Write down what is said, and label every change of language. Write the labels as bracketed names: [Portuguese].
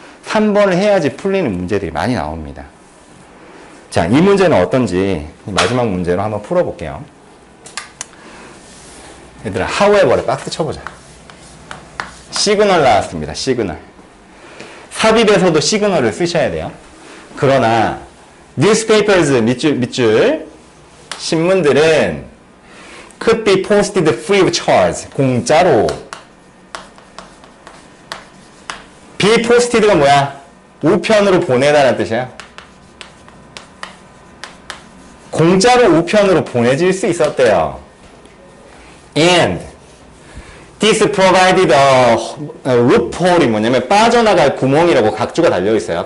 [Korean] 3번을 해야지 풀리는 문제들이 많이 나옵니다. 자, 이 문제는 어떤지 마지막 문제로 한번 풀어볼게요. 얘들아, however에 박스 쳐보자. 시그널 나왔습니다. 시그널. 삽입에서도 시그널을 쓰셔야 돼요. 그러나 [English] newspapers [Korean] 밑줄 신문들은 [English] could be posted free of charge. [Korean] 공짜로. be posted가 뭐야? 우편으로 보내다라는 뜻이야. 공짜로 우편으로 보내질 수 있었대요. [English] And this provided a loophole [Korean] 이 뭐냐면 빠져나갈 구멍이라고 각주가 달려있어요.